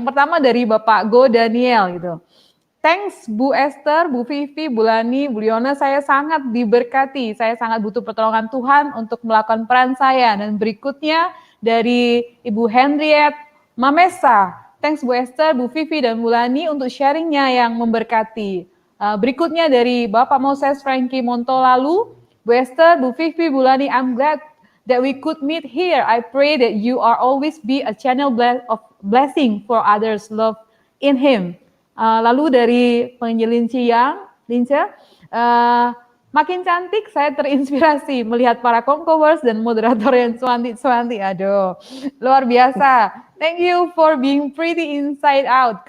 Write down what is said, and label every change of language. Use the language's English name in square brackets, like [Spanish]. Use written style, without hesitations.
[Indonesian] Yang pertama dari Bapak Go Daniel gitu. Thanks Bu Esther, Bu Vivi, Bu Lani, Bu Liona, saya sangat diberkati. Saya sangat butuh pertolongan Tuhan untuk melakukan peran saya. Dan berikutnya dari Ibu Henriette Mamesa. Thanks Bu Esther, Bu Vivi, dan Bu Lani untuk sharingnya yang memberkati. Berikutnya dari Bapak Moses Frankie Montolalu. [English] Bu Esther, Bu Vivi, Bu Lani, I'm glad that we could meet here. I pray that you are always be a channel of blessing for others' love in Him. [Indonesian] Lalu dari penjelin Ciang, Lince, makin cantik, saya terinspirasi melihat para conquerors dan moderator yang cuanti-cuanti. Aduh, luar biasa. [English] Thank you for being pretty inside out.